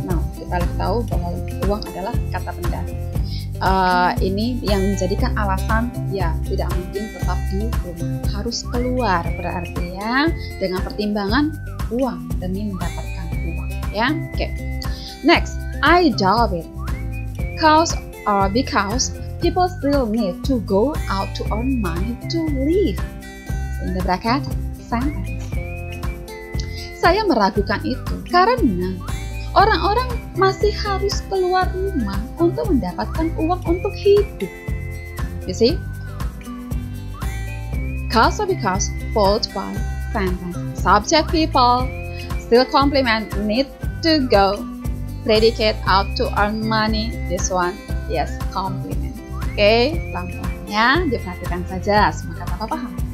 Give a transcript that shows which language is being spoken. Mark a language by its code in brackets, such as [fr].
[id] Nah, kita tahu bahwa uang adalah kata benda. Ini yang menjadikan alasan ya tidak mungkin tetap di rumah, harus keluar, berarti ya dengan pertimbangan uang demi mendapatkan uang ya. [en] Oke. Next, I doubt it. Because people still need to go out to earn money to live. In the bracket, sentence. [id] Saya meragukan itu karena orang-orang masih harus keluar rumah untuk mendapatkan uang untuk hidup. [en] You see? Cause or because, followed by sentence. Subject people, still complement, need to go. Predicate, out to earn money. This one, yes, complement. [id] Oke, pelan-pelan ya, diperhatikan saja, semua kata paham.